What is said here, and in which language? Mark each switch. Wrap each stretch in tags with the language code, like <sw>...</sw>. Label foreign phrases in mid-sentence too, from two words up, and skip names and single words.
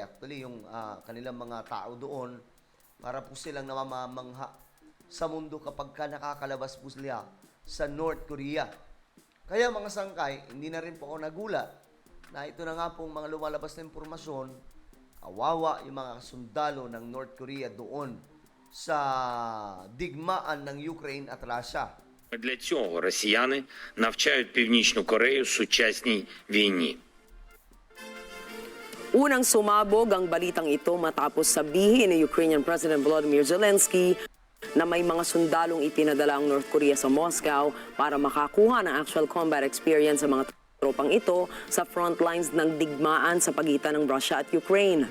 <tl>Actually, yung kanilang mga tao doon, para po silang namamangha sa mundo kapag nakakalabas po sila sa North Korea. Kaya mga sangkay, hindi na rin po ako nagulat na ito na nga pong mga lumalabas na impormasyon, kawawa yung mga sundalo ng North Korea doon sa digmaan ng Ukraine at Russia.</tl> <uk>для цього росіяни навчають Північну Корею сучасній війні.</uk> <tl>Unang sumabog ang balitang ito matapos sabihin ni Ukrainian President Volodymyr Zelensky na may mga sundalong ipinadala ang North Korea sa Moscow para makakuha ng</tl> <en>actual combat experience</en> <tl>sa mga tropang ito sa</tl> <en>front lines</en> <tl>ng digmaan sa pagitan ng Russia at Ukraine.</tl>